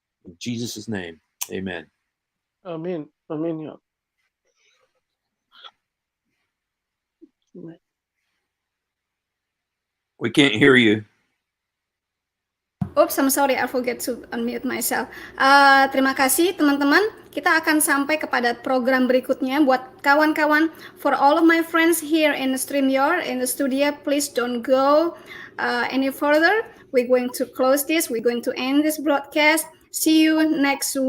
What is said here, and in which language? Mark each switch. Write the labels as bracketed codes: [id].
[en] In Jesus' name, amen. Amen. Amen. Yeah. We can't hear you. Oops, I'm sorry, I forget to unmute myself. [id] Terima kasih teman-teman. Kita akan sampai kepada program berikutnya. Buat kawan-kawan, [en] for all of my friends here in StreamYard, in the studio, please don't go any further. We're going to close this. We're going to end this broadcast. See you next week.